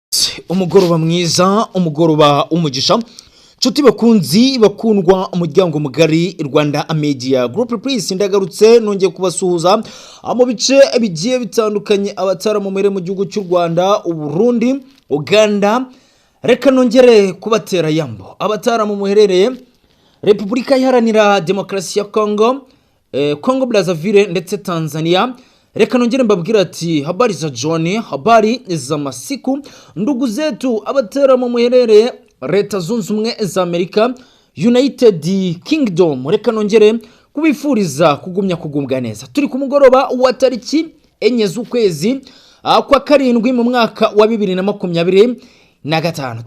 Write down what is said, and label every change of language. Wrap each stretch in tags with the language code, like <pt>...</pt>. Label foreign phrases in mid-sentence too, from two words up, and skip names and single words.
<rw>umugoroba mwiza, umugoroba umugisha. Nshuti bakunzi bakundwa umuryango mugari Rwanda Media Group, please ndagarutse nongeye kubasuhuza mu bice bigiye bitandukanye, abatara mu mere mu gihugu cy'u Rwanda, Burundi, Uganda. Reka nongere kubatera yambo abatara mu muherereye Repubulika Iharanira Demokarasi ya Congo, Congo Brazzaville ndetse Tanzania. Reka nongere mbabwira ati</rw> <sw>habari za John, habari za masiku ndugu zetu</sw> <rw>abatera mu muherereye Leta Zunze Ubumwe za Amerika, United Kingdom. Reka nongere kubifuriza kugumya kugumbwa neza. Turi ku mugoroba wa tariki 4 z'ukwezi kwa karindwi mu mwaka wa 2025.</rw>